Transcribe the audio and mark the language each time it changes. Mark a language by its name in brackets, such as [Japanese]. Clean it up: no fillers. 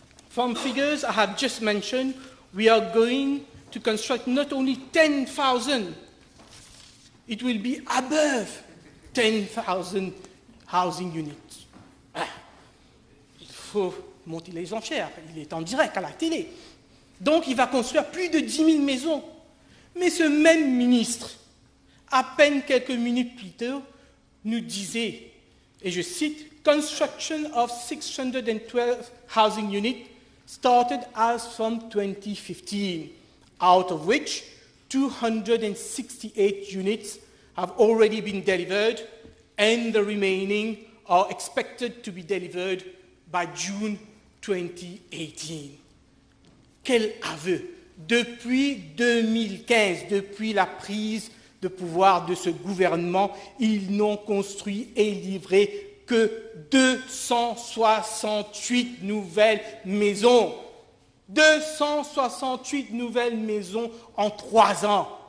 [English] "From figures I have just mentioned, we are going to construct not only 10,000, it will be above 10,000 housing units." [French] Il faut monter les enchères, il est en direct à la télé. Donc il va construire plus de 10 000 maisons. Mais ce même ministre, à peine quelques minutes plus tôt, nous disait, et je cite, [English] "Construction of 612 housing units started as from 2015, out of which 268 units have already been delivered, and the remaining are expected to be delivered by June 2018. [French] Quel aveu! Depuis 2015, depuis la prise de pouvoir de ce gouvernement, ils n'ont construit et livré que 268 nouvelles maisons. 268 nouvelles maisons en 3 ans.